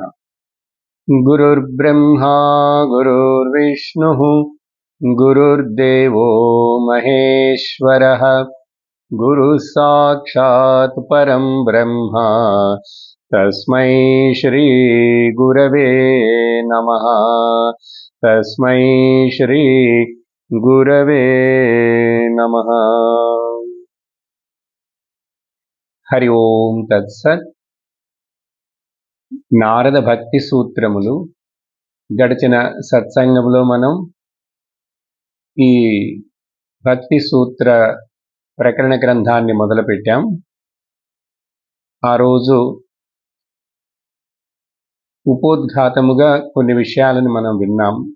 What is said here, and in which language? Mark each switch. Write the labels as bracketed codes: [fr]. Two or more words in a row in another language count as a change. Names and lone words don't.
[sa] गुरुर्ब्रह्मा गुरुर्विष्णुः गुरुर्देवो महेश्वरः गुरुः साक्षात् परं ब्रह्म तस्मै श्री गुरवे नमः। तस्मै श्री गुरवे नमः। हरि ओम तत्सत्। [te] నారద భక్తి సూత్రములు గడిచిన సత్సంగంలో మనం ఈ భక్తి సూత్ర ప్రకరణ గ్రంథాన్ని మొదలుపెట్టాం. ఆ రోజు ఉపోద్ఘాతముగా కొన్ని విషయాలను మనం విన్నాం.